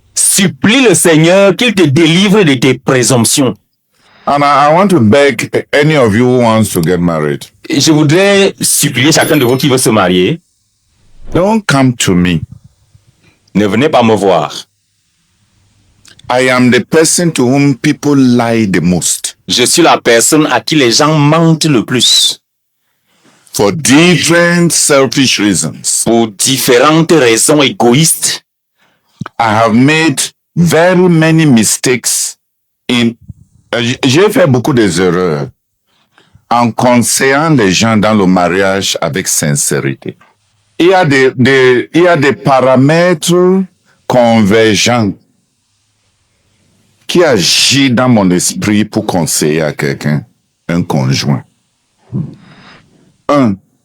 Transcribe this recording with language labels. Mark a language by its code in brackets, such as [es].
[fr] Supplie le Seigneur qu'il te délivre de tes présomptions. [en] And I want to beg any of you who wants to get married. [fr] Je voudrais supplier chacun de vous qui veut se marier. [en] Don't come to me. [fr] Ne venez pas me voir. [en] I am the person to whom people lie the most. [fr] Je suis la personne à qui les gens mentent le plus. [en] For different selfish reasons. [fr] Pour différentes raisons égoïstes. [en] I have made very many mistakes [fr] j'ai fait beaucoup d'erreurs en conseillant les gens dans le mariage avec sincérité. Il y a des paramètres convergents qui agissent dans mon esprit pour conseiller à quelqu'un, un conjoint. 1.